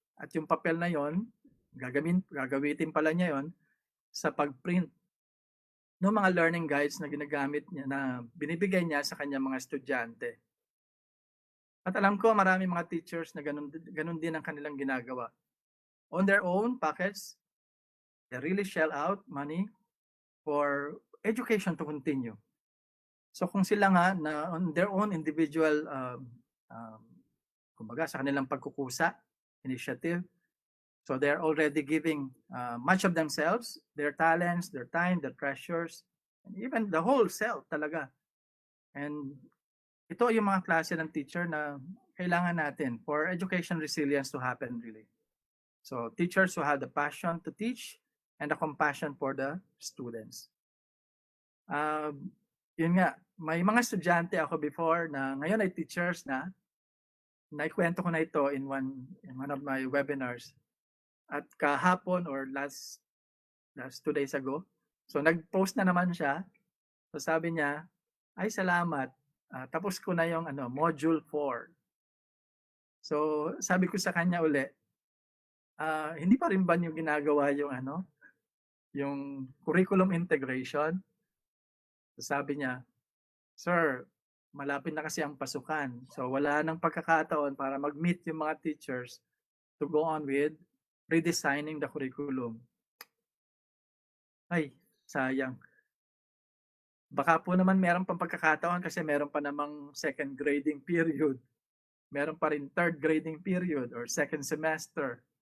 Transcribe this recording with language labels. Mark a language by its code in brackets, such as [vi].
[tl] At yung papel na yon, gagamitin pala niya yon sa pag-print ng mga learning guides na ginagamit niya, na binibigay niya sa kanyang mga estudyante. At alam ko marami mga teachers na ganun din ang kanilang ginagawa. [en] On their own pockets, they really shell out money for education to continue. [tl] So kung sila nga na [en] on their own individual [tl] kumbaga sa kanilang pagkukusa, initiative. [en] So they're already giving much of themselves, their talents, their time, their treasures, and even the whole self talaga. [tl] And ito yung mga klase ng teacher na kailangan natin [en] for education resilience to happen really. So teachers who have the passion to teach and the compassion for the students. [tl] Yun nga, may mga estudyante ako before na ngayon ay teachers na. Naikwento ko na ito [en] in one of my webinars. [tl] At kahapon or [en] last 2 days ago, [tl] so nag-post na naman siya. So sabi niya, ay salamat, tapos ko na yung module 4. So sabi ko sa kanya uli, hindi pa rin ba yung ginagawa yung yung curriculum integration? So sabi niya, sir, malapit na kasi ang pasukan. So wala nang pagkakataon para mag-meet yung mga teachers [en] to go on with redesigning the curriculum. [tl] Ay, sayang. Baka po naman meron pang pagkakataon kasi meron pa namang second grading period. Meron pa rin third grading period or second semester.